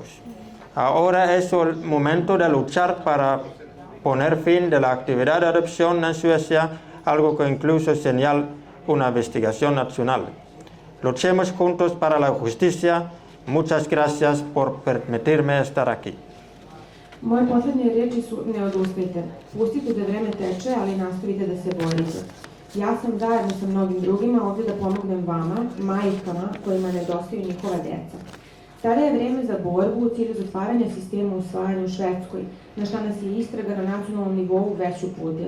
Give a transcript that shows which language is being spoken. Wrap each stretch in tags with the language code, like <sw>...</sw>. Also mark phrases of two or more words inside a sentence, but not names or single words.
<es>Ahora es el momento de luchar para poner fin de la actividad de adopción en Suecia, algo que incluso señala una investigación nacional. Luchemos juntos para la justicia. Muchas gracias por permitirme estar aquí.</es> <sr>Moje posljednje riječi su ne odustajte. Pustite da vreme teče, ali nastavite da se borite. Ja sam zajedno sa mnogim drugima ovdje da pomognem vama, majkama kojima nedostaju njihova djeca. Sada je vreme za borbu u cilju zatvaranja sistema usvajanja u Švedskoj, na šta nas je istraga na nacionalnom nivou već uputila.</sr>